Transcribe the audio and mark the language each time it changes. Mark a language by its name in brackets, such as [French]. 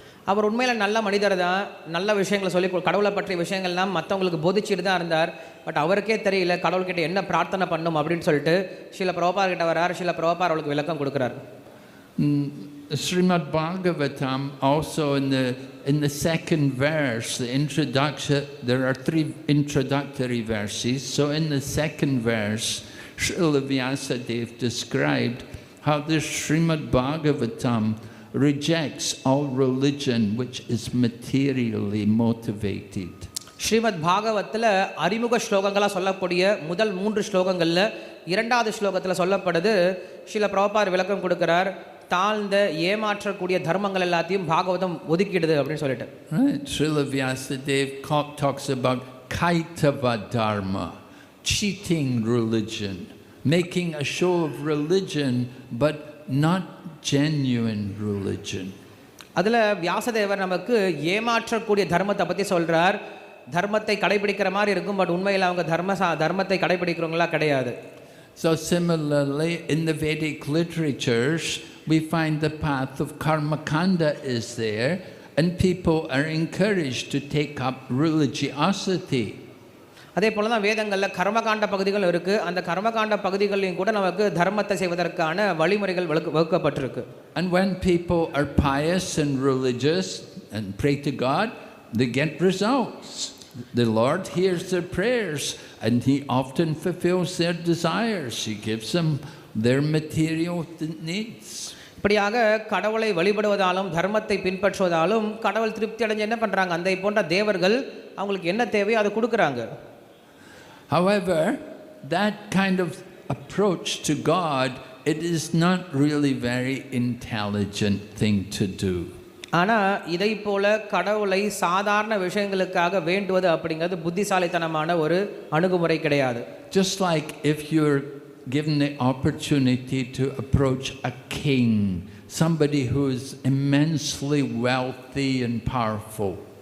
[Tamil] அவர் உண்மையில நல்ல மனிதர் தான், நல்ல விஷயங்களை சொல்லி கடவுளை பற்றிய விஷயங்கள்லாம் மற்றவங்களுக்கு போதிச்சுட்டு தான் இருந்தார். பட் அவருக்கே தெரியல கடவுள்கிட்ட என்ன பிரார்த்தனை பண்ணும் அப்படின்னு சொல்லிட்டு ஸ்ரீல பிரபுபாதர் கிட்ட வரார். ஸ்ரீல பிரபுபாதர் அவருக்கு விளக்கம் கொடுக்கிறார். [English] Srimad Bhagavatam also in the second verse, the introduction, there are 3 introductory verses. So in the second verse, Srila Vyasadeva described how this Srimad Bhagavatam rejects all religion which is materially motivated. [Tamil] Srimad பாகவத்தில் அறிமுக ஸ்லோகங்களாக சொல்லக்கூடிய முதல் 3 ஸ்லோகங்களில் இரண்டாவது ஸ்லோகத்தில் சொல்லப்படுது, ஸ்ரீல பிரபுபாதர் விளக்கம் கொடுக்கிறார், தாழ்ந்த ஏமாற்றக்கூடிய தர்மங்கள் எல்லாத்தையும் பாகவதம் ஒதுக்கிடுது அப்படின்னு சொல்லிட்டு. [English] Srila Vyasadeva talks about kaitava dharma, cheating religion, making a show of religion but not genuine religion. [Tamil] அதில் வியாசதேவர் நமக்கு ஏமாற்றக்கூடிய தர்மத்தை பற்றி சொல்கிறார். தர்மத்தை கடைபிடிக்கிற மாதிரி இருக்கும், பட் உண்மையில் அவங்க தர்மத்தை கடைபிடிக்கிறவங்களா கிடையாது. [English] So similarly, in the Vedic literatures, we find the path of karmakanda is there, and people are encouraged to take up religiosity. [Tamil] அதே போல தான் வேதங்களில் கர்மகாண்ட பகுதிகள் இருக்கு. அந்த கர்மகாண்ட பகுதிகளிலும் கூட நமக்கு தர்மத்தை செய்வதற்கான வழிமுறைகள் வகுக்கப்பட்டிருக்கு. [English] And when people are pious and religious and pray to God, they get results. The Lord hears their prayers and He often fulfills their desires. He gives them their material needs. [Tamil] இப்படியாக கடவுளை வழிபடுவதாலும் தர்மத்தை பின்பற்றுவதாலும் கடவுள் திருப்தி அடைஞ்சு என்ன பண்றாங்க, அந்த போன்ற தேவர்கள் அவங்களுக்கு என்ன தேவையோ அதை கொடுக்குறாங்க. [English] However, that kind of approach to God, it is not really very intelligent thing to do. [Tamil] ஆனால் இதை போல கடவுளை சாதாரண விஷயங்களுக்காக வேண்டுவது அப்படிங்கிறது புத்திசாலித்தனமான ஒரு அணுகுமுறை கிடையாது. [English] Just like if you're given the opportunity to approach a king, somebody who is immensely wealthy and powerful.